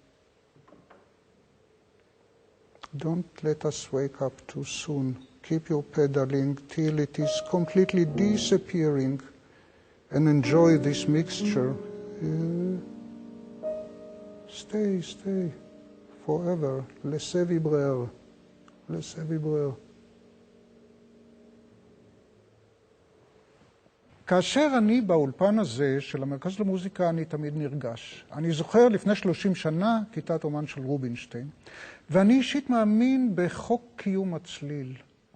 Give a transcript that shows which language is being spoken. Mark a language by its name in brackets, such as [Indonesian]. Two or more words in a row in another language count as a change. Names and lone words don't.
[English] Don't let us wake up too soon. Keep your pedaling till it is completely disappearing and enjoy this mixture. Stay forever. [French] Laissez vibrer. Laissez vibrer. [Hebrew] כאשר אני באולפן הזה של המרכז למוזיקה, אני תמיד נרגש. אני זוכר לפני 30 שנה, כיתת אומן של רובינשטיין, ואני אישית מאמין בחוק קיום הצליל.